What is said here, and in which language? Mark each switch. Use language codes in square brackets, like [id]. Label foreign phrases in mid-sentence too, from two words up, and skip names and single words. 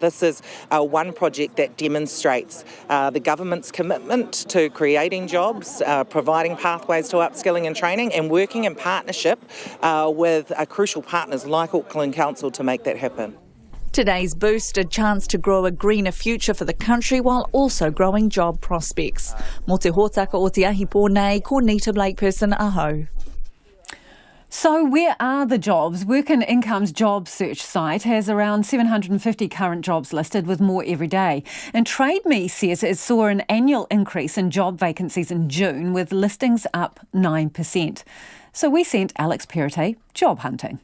[en] This is one project that demonstrates the government's commitment to creating jobs, providing pathways to upskilling and training, and working in partnership with crucial partners like Auckland Council to make that happen. Today's boost, a chance to grow a greener future for the country while also growing job prospects. [mi] Mo te hōtaka o te ahi pōnei, ko Nita Blakeperson, aho. [en] So where are the jobs? Work and Income's job search site has around 750 current jobs listed, with more every day. And Trade Me says it saw an annual increase in job vacancies in June, with listings up 9%. So we sent Alex Perrottet job hunting.